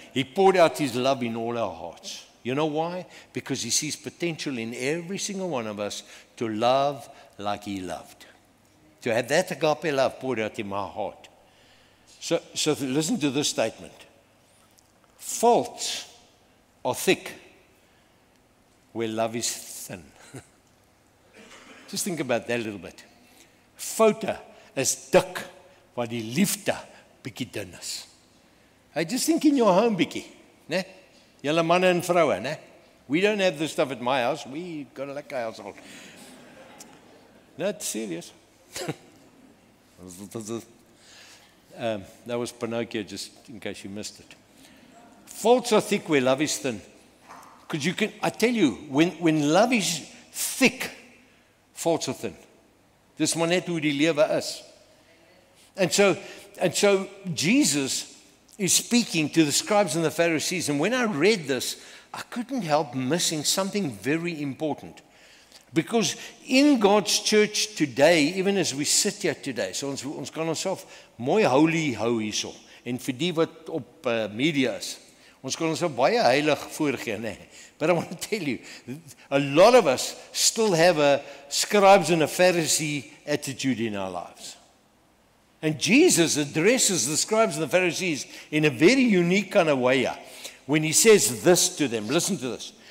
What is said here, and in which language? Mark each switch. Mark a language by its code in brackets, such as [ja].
[en] He poured out his love in all our hearts. You know why? Because he sees potential in every single one of us to love like he loved. To have that agape love poured out in my heart. So listen to this statement. Faults are thick where love is thin. Just think about that a little bit. [af] Foute is dik waar die liefde bietjie dun is. [en] Hey, just think in your home [af] bietjie, né? Julle manne en vroue, né? [en] We don't have this stuff at my house. We got a lekker household. Not serious. That was Pinocchio, just in case you missed it. Faults are thick where love is thin. Because I tell you, when love is thick, faults are thin. [af] Dis maar net hoe die lewe is. [en] And so Jesus is speaking to the scribes and the Pharisees. And when I read this, I couldn't help missing something very important. Because in God's church today, even as we sit here today, so ons kan onsself mooi holy hou hierso. [af] En vir die wat op media is, ons kan onsself baie heilig voorgee, nee. [en] But I want to tell you, a lot of us still have a scribes and a Pharisee attitude in our lives. And Jesus addresses the scribes and the Pharisees in a very unique kind of way when he says this to them. Listen to this.